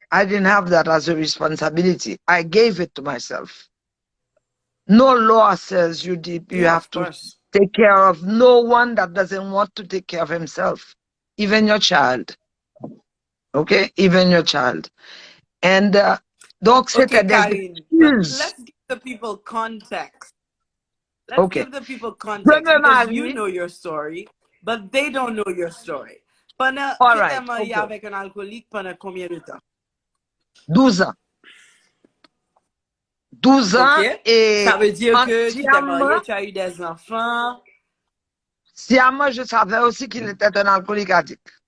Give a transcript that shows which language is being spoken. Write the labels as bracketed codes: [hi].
[en] I didn't have that as a responsibility. I gave it to myself. No law says you have to take care of no one that doesn't want to take care of himself, even your child. Okay? Even your child. [fr] And donc, c'était des excuses. [en] Let's give the people context. Let's give the people context because you know your story, but they don't know your story. [fr] Pendant avec un alcoolique pendant combien de temps? 12 ans. 12 ans et ça veut dire que tu t'es marié, tu as eu des enfants. Sciemment, je savais aussi qu'il était un alcoolique addict.